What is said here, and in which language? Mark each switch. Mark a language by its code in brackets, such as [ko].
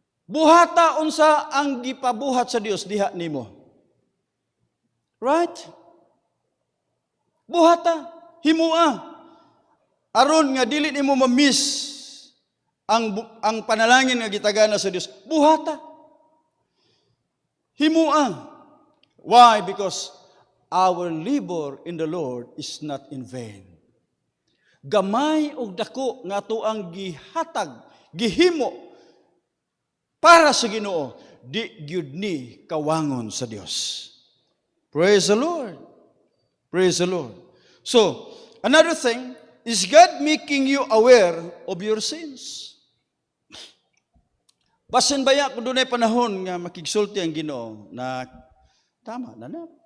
[ceb] Buhata unsa ang gipabuhat sa Dios diha nimo. [en] Right? [ceb] Buhata, himua. Aron nga dili nimo ma-miss ang panalangin nga gitagana sa Dios. Buhata. Himua. [en] Why? Because our labor in the Lord is not in vain. [ceb] Gamay og dako nga ato ang gihatag, gihimo para sa Ginoo, di gyud ni kawangon sa Dios. [en] Praise the Lord. Praise the Lord. So, another thing is God making you aware of your sins. [ceb] Basin baya kung doon ay panahon nga makigsulti ang Ginoo na tama na na.